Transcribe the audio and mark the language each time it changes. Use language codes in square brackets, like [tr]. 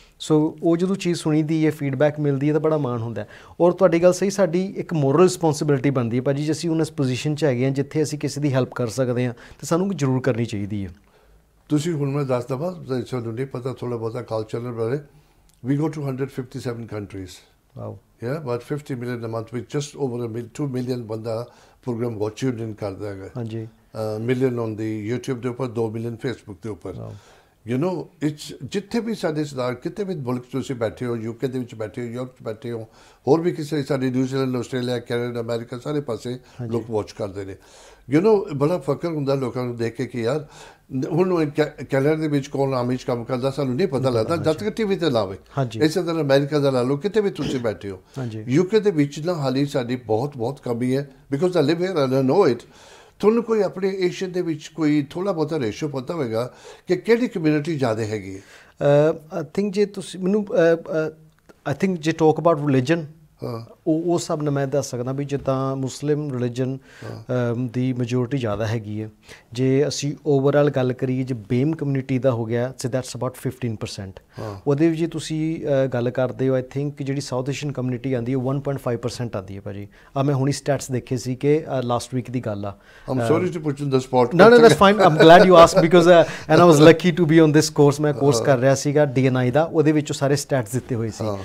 [pa] ਸੋ ਉਹ ਜਦੋਂ ਚੀਜ਼ ਸੁਣੀ ਦੀ ਹੈ, ਫੀਡਬੈਕ ਮਿਲਦੀ ਹੈ, ਤਾਂ ਬੜਾ ਮਾਣ ਹੁੰਦਾ। ਔਰ ਤੁਹਾਡੀ ਗੱਲ ਸਹੀ, ਸਾਡੀ ਇੱਕ ਮੋਰਲ ਰਿਸਪੋਂਸੀਬਿਲਿਟੀ ਬਣਦੀ ਹੈ ਭਾਜੀ, ਜੇ ਅਸੀਂ ਹੁਣ ਇਸ ਪੋਜੀਸ਼ਨ 'ਚ ਹੈਗੇ ਹਾਂ ਜਿੱਥੇ ਅਸੀਂ ਕਿਸੇ ਦੀ ਹੈਲਪ ਕਰ ਸਕਦੇ ਹਾਂ, ਤਾਂ ਸਾਨੂੰ ਜ਼ਰੂਰ ਕਰਨੀ ਚਾਹੀਦੀ ਹੈ। ਤੁਸੀਂ ਹੁਣ ਮੈਂ ਦੱਸ ਦਵਾਂ, ਤੁਹਾਨੂੰ ਨਹੀਂ ਪਤਾ ਥੋੜ੍ਹਾ ਬਹੁਤਾ ਅਕਾਲ ਚੈਨਲ ਬਾਰੇ, [en] We go to 157 countries. Wow, yeah, about 50 million a month, with just over 2 million [pa] ਬੰਦਾ ਪ੍ਰੋਗਰਾਮ ਵਾਚ ਇਨ ਕਰਦਾ ਹੈਗਾ। ਹਾਂਜੀ, ਮਿਲੀਅਨ ਔਨ ਦੀ YouTube ਦੇ ਉੱਪਰ, 2 ਮਿਲੀਅਨ ਫੇਸਬੁੱਕ ਦੇ ਉੱਪਰ। ਯੂ ਨੋ ਇਟਸ ਜਿੱਥੇ ਵੀ ਸਾਡੇ ਸਰਦਾਰ ਕਿਤੇ ਵੀ ਮੁਲਕ ਤੁਸੀਂ ਬੈਠੇ ਹੋ, UK ਦੇ ਵਿੱਚ ਬੈਠੇ ਹੋ, ਯੂਰਪ 'ਚ ਬੈਠੇ ਹੋ, ਹੋਰ ਵੀ ਕਿਸੇ ਸਾਡੇ ਨਿਊਜ਼ੀਲੈਂਡ, ਆਸਟ੍ਰੇਲੀਆ, ਕੈਨੇਡਾ, ਅਮਰੀਕਾ, ਸਾਰੇ ਪਾਸੇ ਲੋਕ ਵਾਚ ਕਰਦੇ ਨੇ। ਯੂ ਨੋ ਬੜਾ ਫਕਰ ਹੁੰਦਾ ਲੋਕਾਂ ਨੂੰ ਦੇਖ ਕੇ ਕਿ ਯਾਰ ਹੁਣ ਕੈਨੇਡਾ ਦੇ ਵਿੱਚ ਕੌਣ ਆਰਮੀ 'ਚ ਕੰਮ ਕਰਦਾ ਸਾਨੂੰ ਨਹੀਂ ਪਤਾ ਲੱਗਦਾ ਜਦ ਤੱਕ TV 'ਤੇ ਲਾਵੇ। ਇਸੇ ਤਰ੍ਹਾਂ ਅਮਰੀਕਾ ਦਾ ਲਾ ਲਓ, ਕਿਤੇ ਵੀ ਤੁਸੀਂ ਬੈਠੇ ਹੋ। UK ਦੇ ਵਿੱਚ ਨਾ ਹਾਲੀ ਸਾਡੀ ਬਹੁਤ ਕਮੀ ਹੈ, [en] Because I live here and I know it. [pa] ਤੁਹਾਨੂੰ ਕੋਈ ਆਪਣੇ ਏਸ਼ੀਅਨ ਦੇ ਵਿੱਚ ਕੋਈ ਥੋੜ੍ਹਾ ਬਹੁਤਾ ਰੇਸ਼ੋ ਪਤਾ ਹੋਵੇਗਾ ਕਿ ਕਿਹੜੀ ਕਮਿਊਨਿਟੀ ਜ਼ਿਆਦਾ ਹੈਗੀ ਹੈ? ਆਈ ਥਿੰਕ ਜੇ ਤੁਸੀਂ ਮੈਨੂੰ ਆਈ ਥਿੰਕ ਜੇ ਟੋਕ ਅਬਾਊਟ ਰਿਲੀਜਨ, ਉਹ ਸਭ ਨੂੰ ਮੈਂ ਦੱਸ ਸਕਦਾ ਵੀ ਜਿੱਦਾਂ ਮੁਸਲਿਮ ਰਿਲੀਜਨ ਦੀ ਮੈਜੋਰਿਟੀ ਜ਼ਿਆਦਾ ਹੈਗੀ ਹੈ। ਜੇ ਅਸੀਂ ਓਵਰਆਲ ਗੱਲ ਕਰੀਏ, ਜੇ ਬੇਮ ਕਮਿਊਨਿਟੀ ਦਾ ਹੋ ਗਿਆ, [en] So that's about 15%। [pa] ਉਹਦੇ ਵਿੱਚ ਜੇ ਤੁਸੀਂ ਗੱਲ ਕਰਦੇ ਹੋ, ਆਈ ਥਿੰਕ ਜਿਹੜੀ ਸਾਊਥ ਏਸ਼ੀਅਨ ਕਮਿਊਨਿਟੀ ਆਉਂਦੀ ਹੈ 1.5% ਆਉਂਦੀ ਹੈ ਭਾਜੀ। ਮੈਂ ਹੁਣੀ ਸਟੈਟਸ ਦੇਖੇ ਸੀ ਕਿ ਲਾਸਟ ਵੀਕ ਦੀ ਗੱਲ ਆ। [en] I'm sorry to put you on the spot. No, that's fine. I'm glad you asked because and I was lucky to be on this course. [pa] ਮੈਂ ਕੋਰਸ ਕਰ ਰਿਹਾ ਸੀਗਾ DNI ਦਾ, ਉਹਦੇ ਵਿੱਚੋਂ ਸਾਰੇ ਸਟੈਟਸ ਦਿੱਤੇ ਹੋਏ ਸੀ।